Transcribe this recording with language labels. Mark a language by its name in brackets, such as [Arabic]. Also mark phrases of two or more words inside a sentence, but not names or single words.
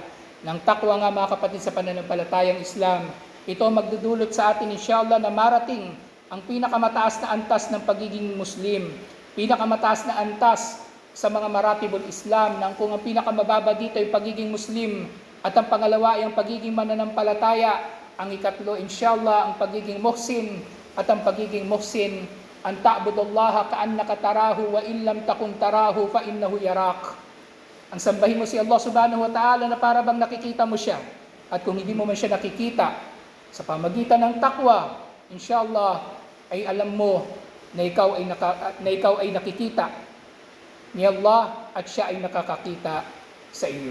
[Filipino] Ng takwa nga mga kapatid sa pananampalatayang Islam, ito magdudulot sa atin inshallah na marating ang pinakamataas na antas ng pagiging Muslim, pinakamataas na antas sa mga [Arabic] مراتب الإسلام [Filipino] na kung ang pinakamababa dito ay pagiging Muslim at ang pangalawa ay ang pagiging mananampalataya, ang ikatlo inshallah ang pagiging muhsin at ang pagiging muhsin [Arabic] أن تعبد الله كأنك تراه وإن لم تكن تراه فإنه يراك. [Filipino] Ang sambahin mo si Allah [Arabic] سبحانه وتعالى [Filipino] na para bang nakikita mo siya. At kung hindi mo man siya nakikita, sa pamagitan ng takwa, inshallah, ay alam mo na ikaw ay nakikita ni Allah at siya ay nakakakita sa iyo.